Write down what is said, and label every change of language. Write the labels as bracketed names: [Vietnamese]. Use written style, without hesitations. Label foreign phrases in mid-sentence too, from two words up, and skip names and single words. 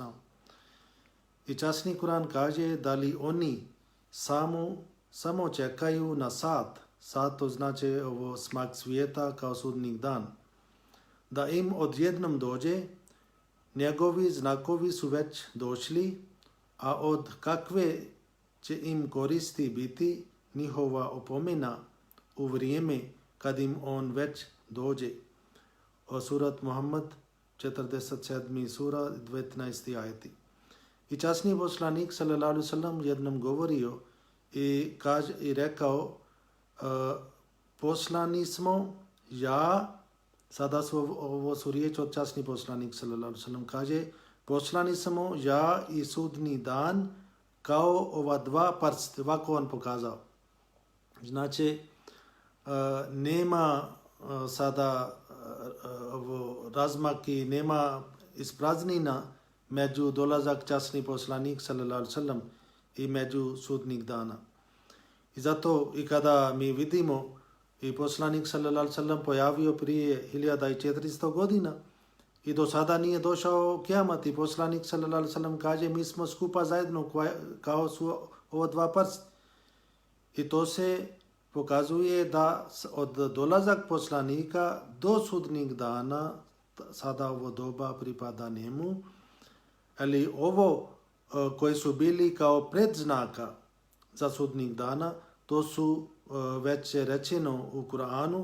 [Bosnian] I časni Kur'an kaže da li oni samo čekaju na sat to znači ovo smak svijeta kao sudnji dan, da im odjednom dođe, njegovi znakovi su već došli, a od kakve će im koristi biti njihova opomena u vrijeme kad im on već dođe. O surat Muhammad 47. sura 19. ajeti. I časni poslanik [Arabic] صلى الله عليه وسلم [Bosnian] jednom govorio i rekao, poslani smo sada ovo su riječ od časni poslanik [Arabic] صلى الله عليه وسلم, [Bosnian] kaže, poslani smo ja i sudni dan kao ova dva prsta, ovako on pokazao. Znači, nema sada razmak i nema ispraznina među dolazak časni poslanik [Arabic] صلى الله عليه وسلم [Bosnian] i među sudnjeg dana. I zato i kada mi vidimo i poslanik [Arabic] صلى الله عليه وسلم [Bosnian] pojavio prije 1400 godina i do sada nije došao kijamat, i poslanik [Arabic] صلى الله عليه وسلم [Bosnian] kaže mi smo skupa zajedno kao su ova dva prsta. I to se pokazuje da od dolazak poslanika do sudnjeg dana sada ovo doba pripada njemu, ali ovo koji su bili kao predznaka za sudnjeg dana, to su već rečeno u Kur'anu.